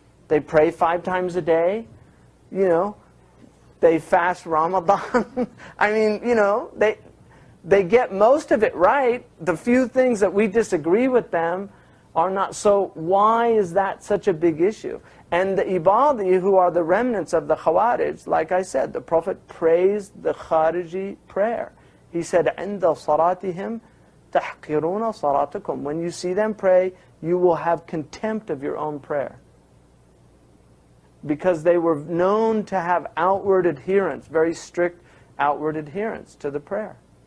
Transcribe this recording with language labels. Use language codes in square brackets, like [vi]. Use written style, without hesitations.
[en] They pray 5 times a day, you know. They fast Ramadan. I mean, you know, they get most of it right. The few things that we disagree with them are not. So why is that such a big issue? And the Ibadi, who are the remnants of the Khawarij, like I said, the Prophet praised the Khariji prayer. He said, [ar] عِنْدَ صَلَاتِهِمْ تَحْقِرُونَ صَلَاتَكُمْ. [en] When you see them pray, you will have contempt of your own prayer. Because they were known to have outward adherence, very strict outward adherence to the prayer.